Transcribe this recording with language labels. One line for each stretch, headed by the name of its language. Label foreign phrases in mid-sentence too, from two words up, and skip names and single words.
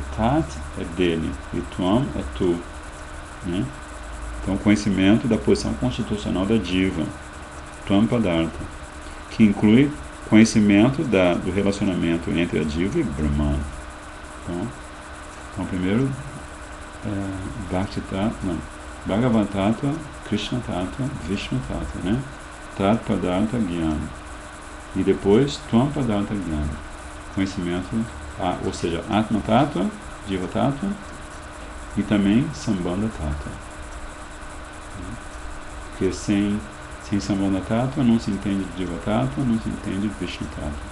Portuguese: Tat é dele e Tvam é tu, né? Então, o conhecimento da posição constitucional da diva,
Sanskrit: Tvam Padartha,
Portuguese: que inclui conhecimento do relacionamento entre a Diva e Brahman. Então primeiro,
Sanskrit: Bhakti Tattva,
Portuguese: não,
Sanskrit: Bhagavad Tattva, Krishna Tattva, Vishnu Tattva,
Portuguese: né?
Sanskrit: Tat Padartha Jnana.
Portuguese: E depois,
Sanskrit: Tvam Padartha Jnana.
Portuguese: Conhecimento, ou seja,
Sanskrit: Atma Tattva, Jiva Tattva
Portuguese: e também
Sanskrit: Sambandha Tattva.
Portuguese: Porque sem
Sanskrit: Sambandha Tattva
Portuguese: não se entende
Sanskrit: Jiva Tattva,
Portuguese: não se entende
Sanskrit: Vishnu Tattva.